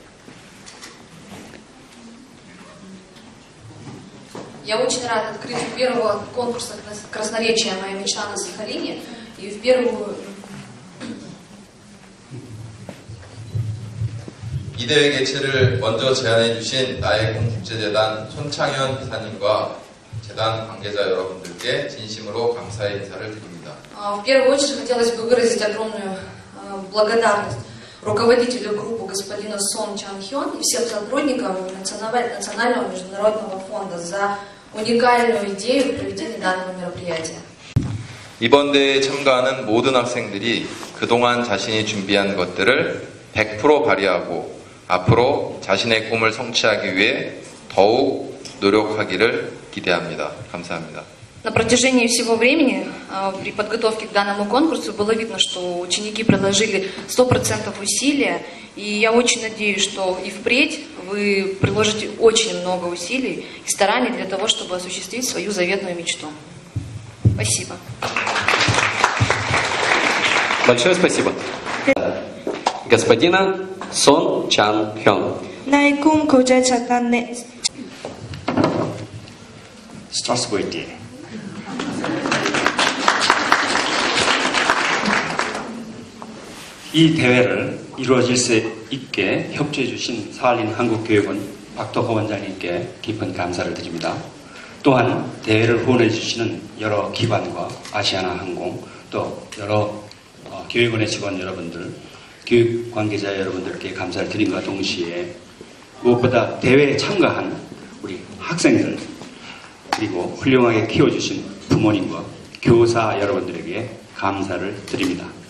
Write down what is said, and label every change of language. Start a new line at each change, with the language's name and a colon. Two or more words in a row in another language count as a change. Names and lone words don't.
Russian: Я очень рад открытию первого конкурса красноречия «Моя мечта» на Сахалине. И в первую...
Korean: 이 대회 개최를 먼저 제안해 주신 나의 꿈 국제재단 손창현 이사님과 재단 관계자 여러분들께 진심으로 감사의 인사를 드립니다.
Russian: В первую очередь хотелось бы выразить огромную благодарность руководителю группы господину Сон Чан Хён и всем сотрудникам Национального международного фонда за уникальную идею проведения данного мероприятия.
Korean: 이번 대회에 참가하는 모든 학생들이 그동안 자신이 준비한 것들을 100% 발휘하고 앞으로 자신의 꿈을 성취하기 위해 더욱 노력하기를 기대합니다. 감사합니다.
Russian: На протяжении всего времени при подготовке к данному конкурсу было видно, что ученики приложили 100% усилия, и я очень надеюсь, что и впредь вы приложите очень много усилий и стараний для того, чтобы осуществить свою заветную мечту. Спасибо. Большое спасибо. Господина Сон Чан Хён. Здравствуйте.
Korean: 이 대회를 이루어질 수 있게 협조해 주신 사할린 한국교육원 박덕호 원장님께 깊은 감사를 드립니다. 또한 대회를 후원해 주시는 여러 기관과 아시아나항공 또 여러 교육원의 직원 여러분들, 교육 관계자 여러분들께 감사를 드림과 동시에 무엇보다 대회에 참가한 우리 학생들 그리고 훌륭하게 키워주신 부모님과 교사 여러분들에게 감사를 드립니다.